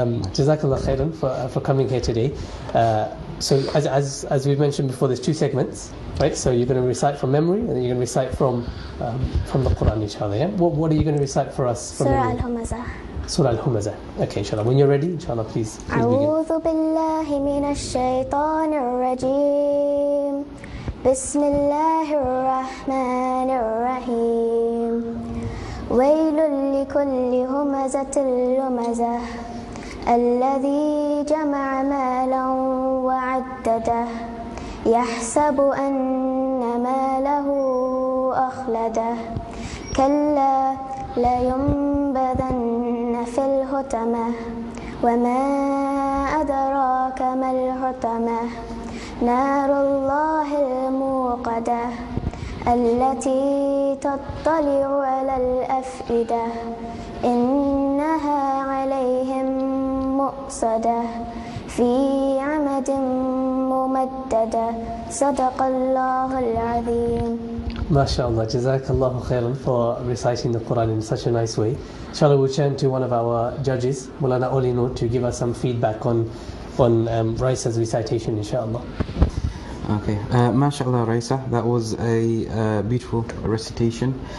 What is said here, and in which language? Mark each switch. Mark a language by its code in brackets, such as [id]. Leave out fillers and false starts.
[en] Jazakallah khairan for coming here today. So as we mentioned before, there's two segments, right? So you're going to recite from memory and then you're going to recite from the Quran, inshallah. Yeah? What are you going to recite for us from Surah memory? Al-Humazah. Surah Al-Humazah. Okay, inshallah. When you're ready, inshallah, please begin. [ar] أعوذ بالله من الشيطان الرجيم. بسم الله الرحمن الرحيم. ويل لكل همزة لمزة الذي جمع مالا وعدده يحسب أن ماله أخلده كلا لينبذن في الحطمة وما أدراك ما الحطمة نار الله الموقدة التي تطلع على الأفئدة إنها عليهم مؤصدة في عمد ممددة صدق الله العظيم. [en] MashaAllah, Jazakallahu khairan for reciting the Quran in such a nice way. Inshallah, we'll turn to one of our judges, Mulana Olino, to give us some feedback on Raisa's recitation, inshallah. Okay, MashaAllah, Raisa, that was a beautiful recitation.